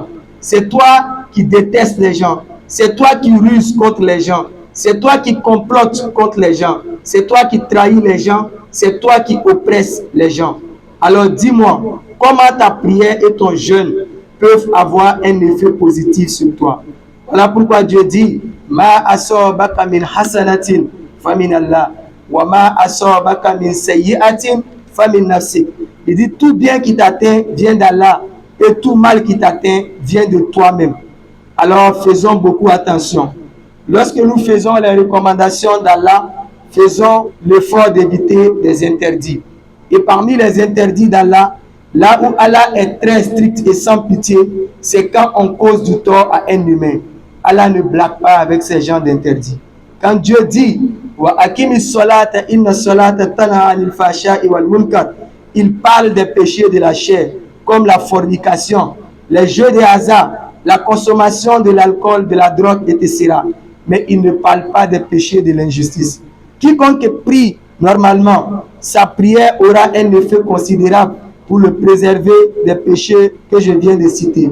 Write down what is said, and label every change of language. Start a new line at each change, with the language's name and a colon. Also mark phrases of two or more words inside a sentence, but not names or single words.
French: C'est toi qui détestes les gens. C'est toi qui ruses contre les gens. C'est toi qui complotes contre les gens. C'est toi qui trahis les gens. C'est toi qui oppresses les gens. Alors dis-moi, comment ta prière et ton jeûne peuvent avoir un effet positif sur toi? Voilà pourquoi Dieu dit
Arabic: ما أصابك من حسنة فمن الله وما أصابك من سيئة فمن نفسك.
French: Il dit tout bien qui t'atteint vient d'Allah et tout mal qui t'atteint vient de toi-même. Alors faisons beaucoup attention. Lorsque nous faisons les recommandations d'Allah, faisons l'effort d'éviter des interdits. Et parmi les interdits d'Allah, là où Allah est très strict et sans pitié, c'est quand on cause du tort à un humain. Allah ne blague pas avec ces genres d'interdits. Quand Dieu dit
Arabic: وأقم الصلاة إن الصلاة تنهى عن الفحشاء والمنكر,
French: il parle des péchés de la chair, comme la fornication, les jeux de hasard, la consommation de l'alcool, de la drogue, etc. Mais il ne parle pas des péchés de l'injustice. Quiconque prie normalement, sa prière aura un effet considérable pour le préserver des péchés que je viens de citer.